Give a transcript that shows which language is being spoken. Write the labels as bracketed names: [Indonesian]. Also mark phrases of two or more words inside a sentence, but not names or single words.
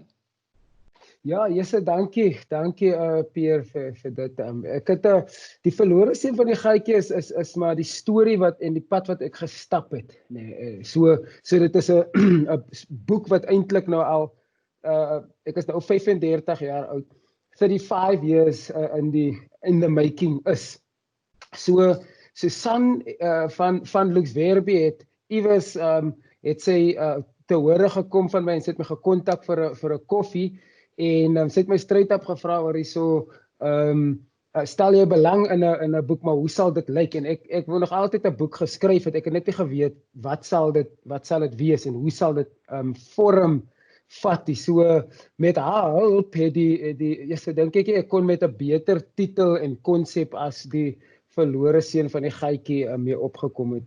[Afrikaans] Ja, Jesse, dankie Pierre vir dit. Ek het die verlore seun van die gaaitjie is maar die storie wat en die pad wat ek gestap het, nee. So dit is 'n boek wat eintlik nou al ek is nou 35 jaar oud. [English] 35 years in the making is. [Afrikaans] So Susan van Lux Verbi het iewers het sy te hore gekom van my en sy het my gekontak vir 'n koffie en sy het my [English] straight up [Afrikaans] gevra oor hierso stel jy belang in 'n boek, maar hoe sal dit lyk? En ek wou nog altyd 'n boek geskryf het. Ek het net nie geweet wat sal dit wees en hoe sal dit vorm vat. So met haar hulp het dink ek kon met 'n beter titel en konsep as die verlore seun van die gaaitjie mee opgekom het.